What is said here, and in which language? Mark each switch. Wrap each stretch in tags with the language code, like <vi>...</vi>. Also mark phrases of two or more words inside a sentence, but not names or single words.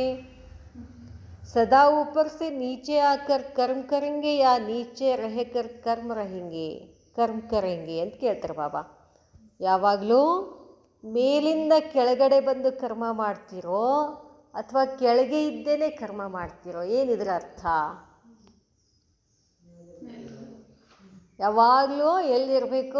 <hi>सदा ऊपर से नीचे आकर कर्म करेंगे या नीचे रहकर कर्म करेंगे</hi> <kn>ಅಂತ ಕೇಳ್ತಾರೆ ಬಾಬಾ. ಯಾವಾಗಲೂ ಮೇಲಿಂದ ಕೆಳಗಡೆ ಬಂದು ಕರ್ಮ ಮಾಡ್ತಿರೋ ಅಥವಾ ಕೆಳಗೆ ಇದ್ದೇನೆ ಕರ್ಮ ಮಾಡ್ತಿರೋ? ಏನಿದ್ರ ಅರ್ಥ? ಯಾವಾಗಲೂ ಎಲ್ಲಿರಬೇಕು?</kn>